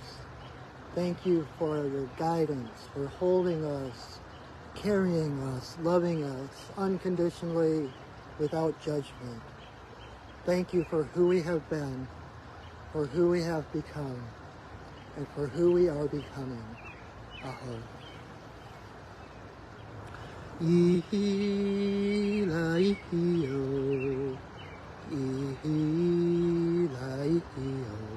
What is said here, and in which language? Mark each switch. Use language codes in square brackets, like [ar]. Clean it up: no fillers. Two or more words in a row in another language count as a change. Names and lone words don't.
[en] Thank you for your guidance, for holding us, carrying us, loving us unconditionally without judgment. Thank you for who we have been, for who we have become, and for who we are becoming. Aho. Ihi-la-ihi-o, ihi-la-ihi-o,